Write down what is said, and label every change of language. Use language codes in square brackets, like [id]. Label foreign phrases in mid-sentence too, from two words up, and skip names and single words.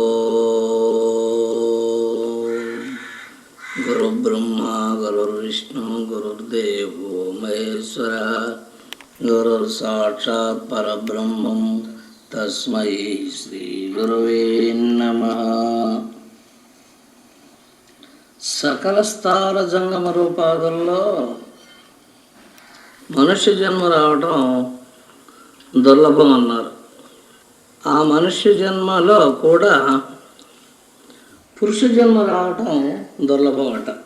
[sa] गुरुब्रह्मा गुरुर्विष्णु गुरुर्देवो महेश्वरः गुरुर्साक्षात् परब्रह्मं तस्मै श्रीगुरवे नमः। [te] సకల స్థాన జంగమ రూపాదుల్లో మనుష్య జన్మ రావటం దుర్లభం అన్నారు. ఆ మనుష్య జన్మలో కూడా పురుష జన్మ రావటం దుర్లభం అట.